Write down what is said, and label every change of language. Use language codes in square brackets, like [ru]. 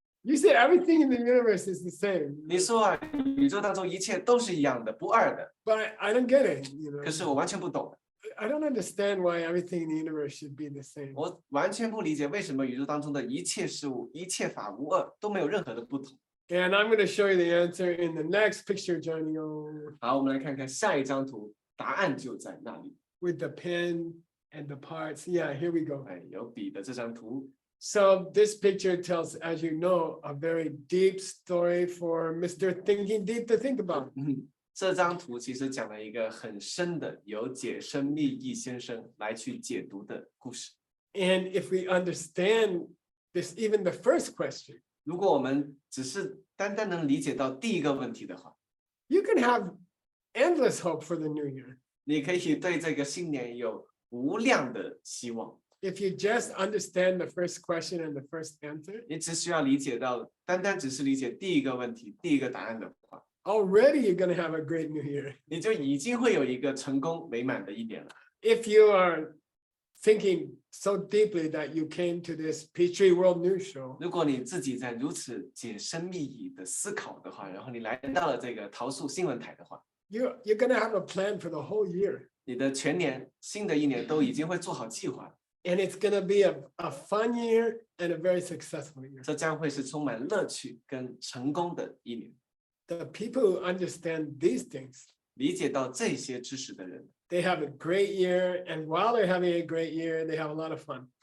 [en] You say everything in the universe is the same. [zh] 你说啊，宇宙当中一切都是一样的，不二的。 [en] But I don't get it. You know, [zh] 可是我完全不懂， [en] I don't understand why everything in the universe should be the same. [zh] 我完全不理解为什么宇宙当中的一切事物、一切法无二，都没有任何的不同。” [en] And I'm going to show you the answer in the next picture, Johnny, oh, [zh] 好，我们来看看下一张图，答案就在那里。 [en] with the pen and the parts. Yeah, here we go. [zh] 哎，有笔的这张图， [en] So this picture tells, as you know, a very deep story for Mr. Thinking Deep to think about. [zh] 这张图其实讲了一个很深的，由解深密意先生来去解读的故事。 [en] And if we understand this, even the first question, [zh] 如果我们只是单单能理解到第一个问题的话， [en] you can have endless hope for the new year. [zh] 你可以对这个新年有无量的希望。 [en] If you just understand the first question and the first answer, [zh] 你只需要理解到，单单只是理解第一个问题、第一个答案的话， [en] already you're going to have a great new year. [zh] 你就已经会有一个成功美满的一年了。 [en] If you are thinking so deeply that you came to this Peachtree World News Show, [zh] 如果你自己在如此解深密意的思考的话，然后你来到了这个桃树新闻台的话， [en] you're going to have a plan for the whole year. [zh] 你的全年、新的一年都已经会做好计划了。 [en] And it's going to be a fun year and a very successful year. [zh] 这将会是充满乐趣跟成功的一年。 [en] The people who understand these things, [zh] 理解到这些知识的人， [en] they have a great year. And while they're having a great year, they have a lot of fun.